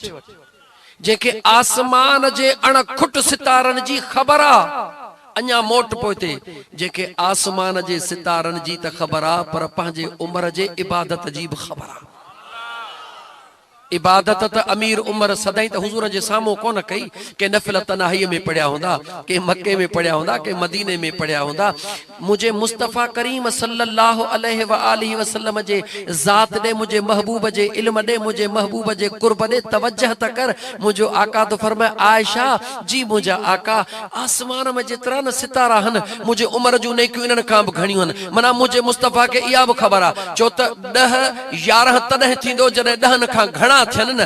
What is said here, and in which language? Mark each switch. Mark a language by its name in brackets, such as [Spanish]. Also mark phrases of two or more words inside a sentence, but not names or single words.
[Sindhi] जेके आसमान जे अणखुट सितारनि जी ख़बर आहे, अञा मोट पोइते जेके आसमान जे सितारनि जी त ख़बर आहे, पर पंहिंजे उमिरि जे इबादत जी बि ख़बर आहे। इबादत त अमीर उमर सदाई त हुजूर जे साम्हूं कोन कई। के नफ़िल तनाही में पढ़िया हूंदा, के मक्के में पढ़िया हूंदा, के मदीने में पढ़िया हूंदा। मुझे मुस्तफ़ा करीम [Arabic] صلى الله عليه وآله وسلم [Sindhi] जे ज़ात दे, मुझे महबूब जे इल्म दे, मुझे महबूब जे कुर्ब दे तवज्जह त कर। मुझो आका तो फरमाए, आयशा जी मुझा आका आसमान में जेतिरा न सितारा हन, मुझे उमर जूं नेकियूं इन्हनि खां बि घणियूं हन। माना मुझे मुस्तफ़ा के इहा बि ख़बर आहे, छो त 10-11 तॾहिं थींदो जॾहिं 10 खां घणा थियनि न।